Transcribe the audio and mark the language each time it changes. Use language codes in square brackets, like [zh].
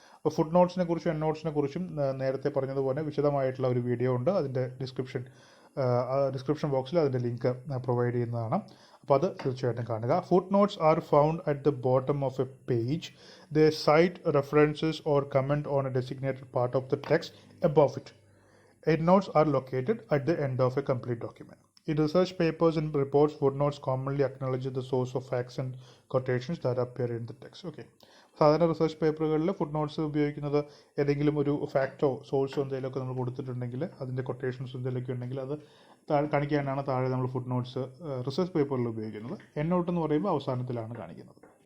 [ml] അപ്പോൾ ഫുട് നോട്ട്സിനെ കുറിച്ചും എൻഡ് നോട്ട്സിനെ കുറിച്ചും നേരത്തെ പറഞ്ഞതുപോലെ വിശദമായിട്ടുള്ള ഒരു വീഡിയോ ഉണ്ട്. അതിൻ്റെ ഡിസ്ക്രിപ്ഷൻ ബോക്സിൽ അതിൻ്റെ ലിങ്ക് പ്രൊവൈഡ് ചെയ്യുന്നതാണ്. അപ്പോൾ അത് തീർച്ചയായിട്ടും കാണുക. [en] Footnotes are found at the bottom of a page. They cite references or comment on a designated part of the text above it. End notes are located at the end of a complete document. In research papers and reports, footnotes commonly acknowledge the source of facts and quotations that appear in the text. Okay. [ml] സാധാരണ research പേപ്പറുകളിൽ ഫുട് notes ഉപയോഗിക്കുന്നത് ഏതെങ്കിലും ഒരു facto സോഴ്സോ എന്തെങ്കിലുമൊക്കെ നമ്മൾ കൊടുത്തിട്ടുണ്ടെങ്കിൽ, അതിൻ്റെ quotations എന്തെങ്കിലുമൊക്കെ ഉണ്ടെങ്കിൽ അത് കാണിക്കാനാണ് താഴെ നമ്മൾ ഫുട് നോട്ട്സ് റിസർച്ച് പേപ്പറിൽ ഉപയോഗിക്കുന്നത്. എൻഡ് നോട്ട് എന്ന് പറയുമ്പോൾ അവസാനത്തിലാണ് കാണിക്കുന്നത്.